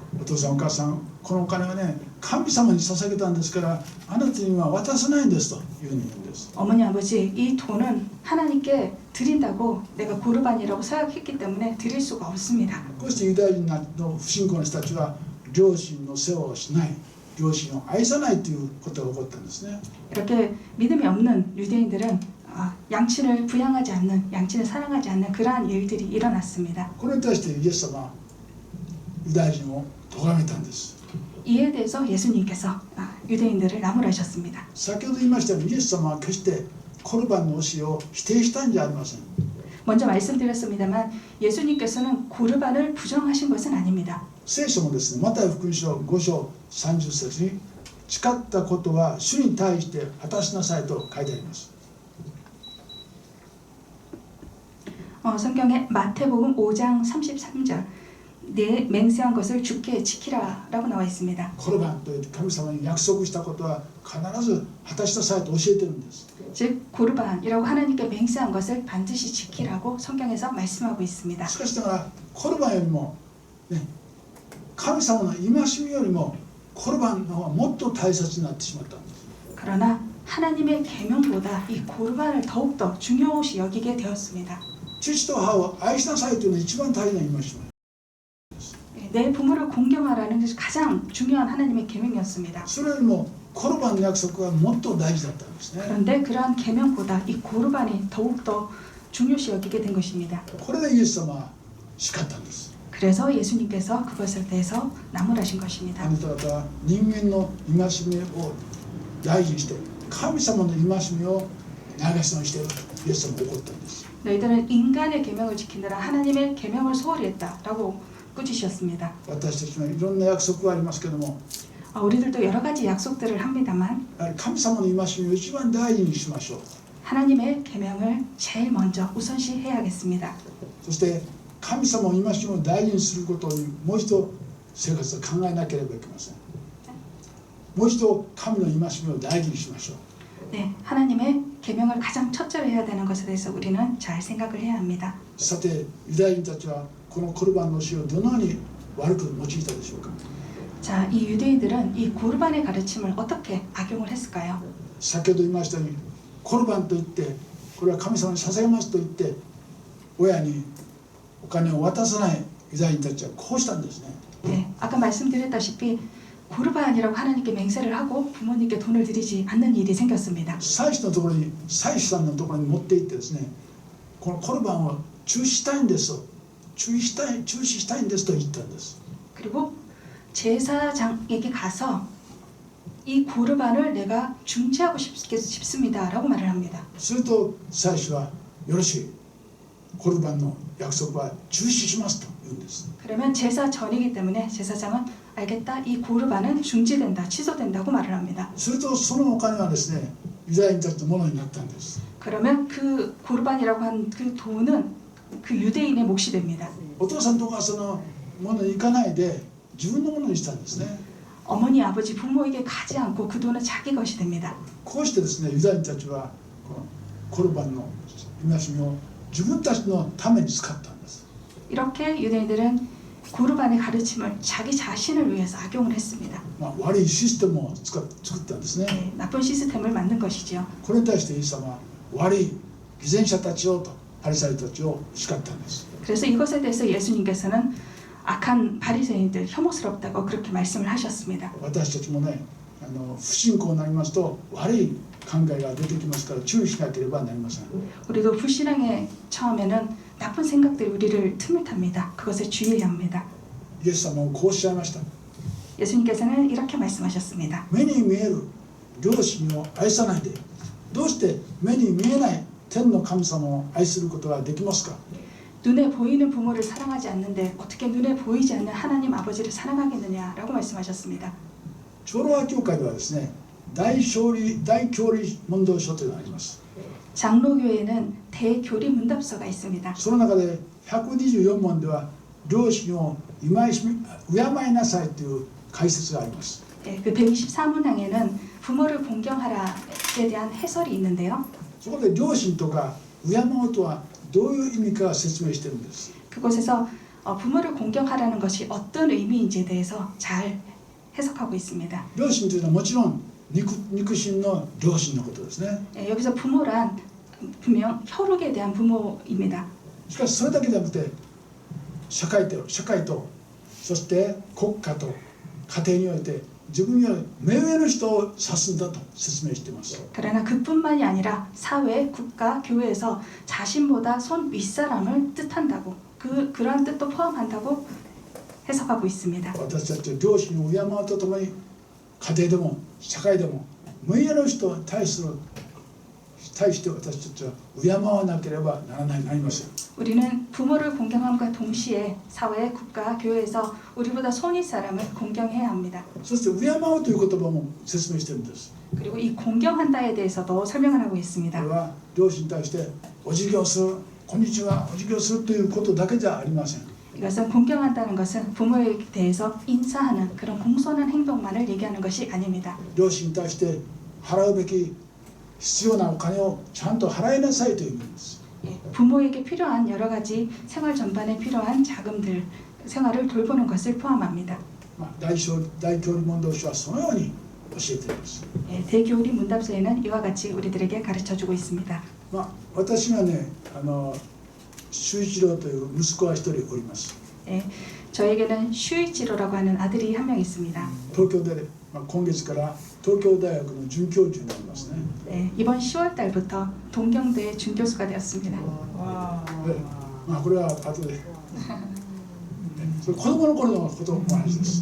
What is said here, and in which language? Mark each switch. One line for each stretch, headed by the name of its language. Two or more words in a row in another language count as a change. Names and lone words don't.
Japanese: お父さんお母さんこのお金はね神様に捧げたんですからあなたには渡さないんですというふうに言うんです。
Korean: 어머니 아버지 이 돈은 하나님께 드린다고 내가 고르반이라고 서약했기 때문에 드릴 수가 없습니다.
Japanese: こうしてユダヤ人の不信仰の人たちは両親の世話をしない両親を愛さないということが起こったんですね。
Korean: 이렇게 믿음이 없는 유대인들은 양친을 부양하지 않는, 양친을 사랑하지 않는 그러한 일들이 일어났습니다.
Japanese: これに対してイエス様はユダヤ人を咎めたんです。
Korean: 이에 대해서 예수님께서 유대인들을 나무라셨습니다.
Japanese: 先ほど言いましたようにイエス様は決してコルバンの教えを否定したんじゃありません。
Korean: 먼저 말씀드렸습니다만 예수님께서는 고르반을 부정하신 것은 아닙니다.
Japanese: 聖書もですね、マタイ福音書5章30節に誓ったことは主に対して果たしなさいと書いてあります。
Korean: 성경에 마태복음 5장 33절 내 맹세한 것을 주께 지키라라고 나와 있습니다.
Japanese: コルバンといって神様に約束したことは必ず果たしなさいと教えてるんです。
Korean: 즉 고르반이라고 하나님께 맹세한 것을 반드시 지키라고 성경에서 말씀하고 있습니다.
Japanese: しかしながらコルバンよりも、ね、神様の戒めよりもコルバンの方がもっと大切になってしまったんです。
Korean: 그러나 하나님의 계명보다 이 고르반을 더욱더 중요시 여기게 되었습니다.
Japanese: 父と母を愛しなさいというのが一番大事な戒め。
Korean: 내 부모를 공경하라는 것이 가장 중요한 하나님의 계명이었습니다.
Japanese: それよりもコルバンの約束はもっと大事だったんですね。
Korean: 그런데 그러한 계명보다 이 고르반이 더욱더 중요시 여기게 된 것입니다.
Japanese: これでイエス様は叱ったんです。
Korean: 그래서 예수님께서 그것에 대해서 나무라신 것입니다.
Japanese: あなた方は人間の戒めを大事にして神様の戒めを流しのしているとイエス様は怒ったんです。
Korean: 너희들은 인간의 계명을 지키느라 하나님의 계명을 소홀히 했다라고 꾸짖으셨습니다.
Japanese: 私たちにはいろんな約束がありますけども、
Korean: 우리들도 여러 가지 약속들을 합니다만
Japanese: やはり神様の戒めを一番大事にしましょう。
Korean: 하나님의 계명을 제일 먼저 우선시해야겠습니다.
Japanese: そして神様の戒めを大事にすることにもう一度生活を考えなければいけません。もう一度神の戒めを大事にしましょう。
Korean: 네, 하나님의 계명을 가장 첫째로 해야 되는 것에 대해서 우리는 잘 생각을 해야 합니다.
Japanese: さてユダヤ人たちはこのコルバンの死をどのように悪く用いたでしょうか。
Korean: 자, 이 유대인들은 이 고르반의 가르침을 어떻게 악용을 했을까요?
Japanese: 先ほど言いましたようにコルバンといってこれは神様に捧げますと言って親にお金を渡さないユダヤ人たちはこうしたんですね。
Korean: 네, 아까 말씀드렸다시피 고르반이라고 하나님께 맹세를 하고 부모님께 돈을 드리지 않는 일이 생겼습니다.
Japanese: 祭司のところに祭司さんのところに持って行ってですね、このコルバンを中止したいんですと中止したいんですと言ったんです。
Korean: 그리고 제사장에게 가서 이 고르반을 내가 중지하고 싶습니다라고 말을 합니다.
Japanese: すると祭司はよろしい、コルバンの約束は中止しますと言うんです。
Korean: 그러면 제사 전이기 때문에 제사장은 알겠다, 이 고르반은 중지된다, 취소된다고 말을 합니다.
Japanese: するとそのお金はですねユダヤ人たちのものになったんです。
Korean: 그러면 그 고르반이라고 한 그 돈은 그 유대인의 몫이 됩니다.
Japanese: お父さんとお母さんのものに行かないで自分のものにしたんですね。
Korean: 어머니, 아버지, 부모에게 가지 않고 그 돈은 자기 것이 됩니다.
Japanese: こうしてですねユダヤ人たちはこのコルバンの戒めを自分たちのために使ったんです。
Korean: 이렇게 유대인들은 고르반의 가르침을 자기 자신을 위해서 악용을 했습니다.
Japanese: 悪いシステムを作ったんですね。
Korean: 네, 나쁜 시스템을 만든 것이죠.
Japanese: これに対してイエス様は悪い偽善者たちをとパリサイたちを叱ったんです。
Korean: 그래서 이것에 대해서 예수님께서는 악한 바리새인들 혐오스럽다고 그렇게 말씀을 하셨습니다.
Japanese: 私たちもね不信仰になりますと悪い考えが出てきますから注意しなければなりません。
Korean: 우리도 불신앙에 처음에는 나쁜 생각들이 우리를 틈을 탑니다. 그것에 주의해야 합니다.
Japanese: イエス様もこうおっしゃいました。
Korean: 예수님께서는 이렇게 말씀하셨습니다.
Japanese: 目に見える両親を愛さないでどうして目に見えない天の神様を愛することができますか。
Korean: 눈에 보이는 부모를 사랑하지 않는데 어떻게 눈에 보이지 않는 하나님 아버지를 사랑하겠느냐라고 말씀하셨습니다.
Japanese: 長老派教会ではですね大教理問答書というのがあります。
Korean: 장로교회에는 대교리 문답서가 있습니다.
Japanese: その中で124問では両親を敬いなさいという解説があります。
Korean: 네, 그 124문항에는 부모를 공경하라에 대한 해설이 있는데요.
Japanese: そこで両親とか敬うとはどういう意味か説明しているんです。
Korean: 그곳에서 부모를 공경하라는 것이 어떤 의미인지에 대해서 잘 해석하고 있습니다.
Japanese: 両親というのはもちろん肉親の両親のことですね。
Korean: 네, 여기서 부모란 분명 혈육에 대한 부모입니다.
Japanese: しかしそれだけではなくて社会とそして国家と家庭において自分より目上の人を指すんだと説明しています。
Korean: 그러나 그뿐만이 아니라 사회, 국가, 교회에서 자신보다 손 윗사람을 뜻한다고 그러한 뜻도 포함한다고 해석하고 있습니다.
Japanese: 私たちは両親を敬うとともに家庭でも社会でも目上の人に対する対して私たちは敬わなければなりません。
Korean: 우리는 부모를 공경함과 동시에 사회, 국가, 교회에서 우리보다 손윗 사람을 공경해야 합니다.
Japanese: そして敬うという言葉も説明しているんです。
Korean: 그리고 이 공경한다에 대해서도 설명을 하고
Japanese: こ
Korean: 있습니다.
Japanese: れは両親に対してお辞儀をする、こんにちは、お辞儀をするということだけじゃありません。
Korean: 이것은 공경한다는 것은 부모에 대해서 인사하는 그런 공손한 행동만을 얘기하는 것이 아닙니다.
Japanese: 両親に対して払うべき必要なお金をちゃんと払いなさいという意味です。
Korean: 부모에게 필요한 여러 가지 생활 전반에 필요한 자금들, 생활을 돌보는 것을 포함합니다.
Japanese: 大教理問答書はそのように教えています。
Korean: 대교리 문답서에는 이와 같이 우리들에게 가르쳐주고 있습니다.
Japanese: 私がね、修一郎という息子は一人おります。
Korean: 저에게는 슈이치로라고 하는 아들이 한 명 있습니다.
Japanese: 東京で、今月から東京大学の准教授になりますね。
Korean: 이번 10월 달부터 동경대 준교수가 되었습니다.
Japanese: これは後で。それ子供の頃のことの話です。